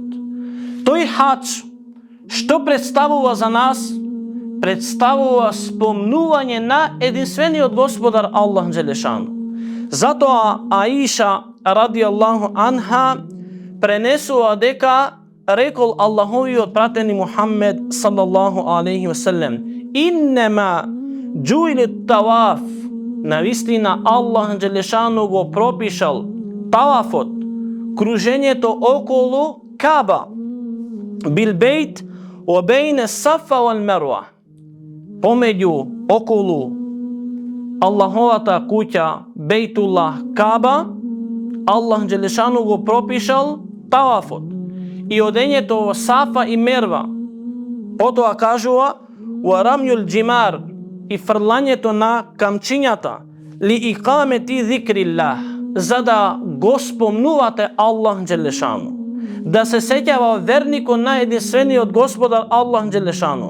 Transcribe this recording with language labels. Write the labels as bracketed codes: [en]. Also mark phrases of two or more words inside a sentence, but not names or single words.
[mk] Тој хаџ што представува за нас? Представува спомнување на единствениот Господар Аллах Джелешану. Затоа Аиша [ar] رضي الله عنها [mk] пренесува дека рекол Аллаховиот пратени Мухаммед [ar] صلى الله عليه وسلم: إنما جعل الطواف, [mk] навистина Аллах Джелешану го пропишал тавафот, кружењето околу Каба, [ar] بالبيت وبين الصفا والمروة, [mk] помеѓу околу Аллаховата куќа Бейтуллах Каба, Аллах Джелешану го пропишал тавафот и одењето во Сафа и Мерва. Потоа кажува [ar] ورمي الجمار, [mk] и фрлањето на камчињата, [ar] لإقامة ذكر الله, [mk] за да го спомнувате Аллах Джелешану, да се сеќава верникот на единствениот Господар Аллах Джелешану.